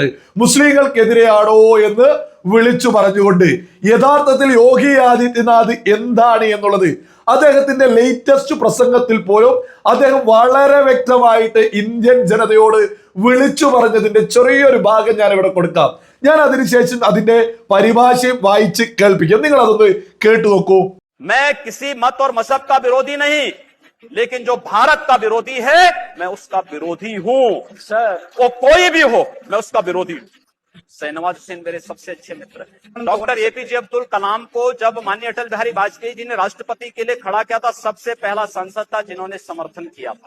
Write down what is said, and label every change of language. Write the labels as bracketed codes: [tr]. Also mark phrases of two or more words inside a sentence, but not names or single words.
[ml] മുസ്ലിങ്ങൾക്കെതിരെയാണോ എന്ന് വിളിച്ചു പറഞ്ഞുകൊണ്ട് യഥാർത്ഥത്തിൽ യോഗി ആദിത്യനാഥ് എന്താണ് എന്നുള്ളത് അദ്ദേഹത്തിന്റെ ലേറ്റസ്റ്റ് പ്രസംഗത്തിൽ പോലും അദ്ദേഹം വളരെ വ്യക്തമായിട്ട് ഇന്ത്യൻ ജനതയോട് വിളിച്ചു പറഞ്ഞതിന്റെ ചെറിയൊരു ഭാഗം ഞാൻ ഇവിടെ കൊടുക്കാം. ഞാൻ അതിനുശേഷം അതിന്റെ പരിഭാഷയും വായിച്ച് കേൾപ്പിക്കാം. നിങ്ങൾ അതൊന്ന് കേട്ടു നോക്കൂ. [hi] मैं किसी मत और मजहब का विरोधी नहीं, लेकिन जो भारत का विरोधी है मैं उसका विरोधी हूं। वो कोई भी हो मैं उसका विरोधी हूं। शहनवाज हुसैन मेरे सबसे अच्छे मित्र हैं। डॉक्टर एपीजे अब्दुल कलाम को जब माननीय अटल बिहारी वाजपेयी जी ने राष्ट्रपति के लिए खड़ा किया था, सबसे पहला सांसद था जिन्होंने समर्थन किया था।